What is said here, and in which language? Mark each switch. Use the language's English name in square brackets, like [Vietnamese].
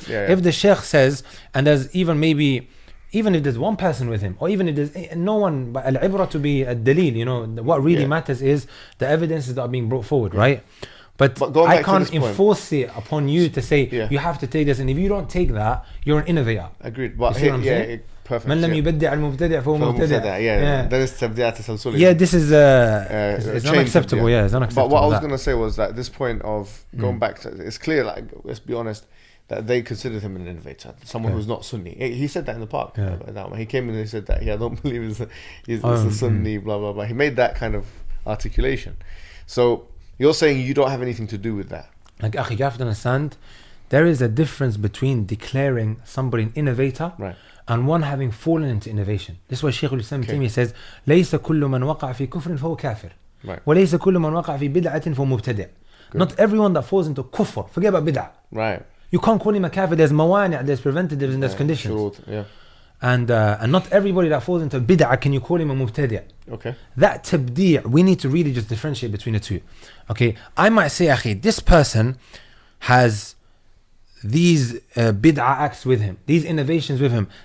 [English] If the sheikh says, and there's even if there's one person with him, or even if there's no one, but al-ibra to be a dalil, you know, what really matters is the evidences that are being brought forward, right? But I can't enforce it upon you to say you have to take this, and if you don't take that, you're an innovator. Agreed. But perfect. [Arabic] من لم يبدع المبتدع فهو مبتدع. [English] That is tabdi'at tasalsuli. Yeah, this is it's unacceptable. Yeah, it's unacceptable. But what I was going to say was that this point of going back to, it's clear, like, let's be honest, that they considered him an innovator, someone who's not Sunni. He said that in the park. He came in and he said that I don't believe he's a Sunni, blah blah blah. He made that kind of articulation. So you're saying you don't have anything to do with that. Like, akhi, you have to understand, there is a difference between declaring somebody an innovator and one having fallen into innovation. This is why Shaykh al-Islam Taymiyyah says, [Arabic] ليس كل من وقع في كفر فهو كافر. وليس كل من وقع في بدعة فهو مبتدع. [English] Not everyone that falls into kufr, forget about bid'ah. Right. You can't call him a kafir. There's mawani', there's preventatives, and there's conditions. And not everybody that falls into bid'ah can you call him a mubtadi'. Okay. That tabdi', we need to really just differentiate between the two. Okay. I might say, akhi, this person has these bid'ah acts with him, these innovations with him.